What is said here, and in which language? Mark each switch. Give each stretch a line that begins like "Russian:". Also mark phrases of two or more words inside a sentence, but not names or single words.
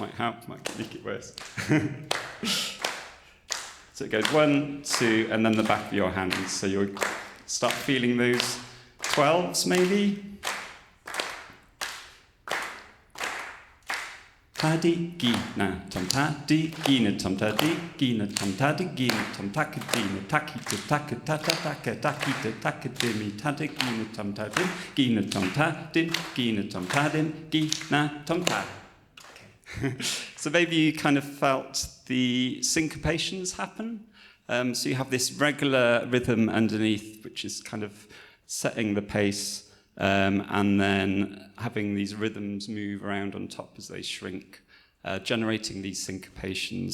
English: Might help. Might make it worse. So it goes 1, 2, and then the back of your hands. So you'll start feeling those 12s, maybe. Tadi gina tam tadi gina tam tadi gina tam tadi gina tam takadina taki to takatata taki to takadimi tadi gina tam tadin gina tam tadin gina tam tadin gina tam tad. So maybe you kind of felt the syncopations happen. So you have this regular rhythm underneath, which is kind of setting the pace. And then having these rhythms move around on top as they shrink, generating these syncopations.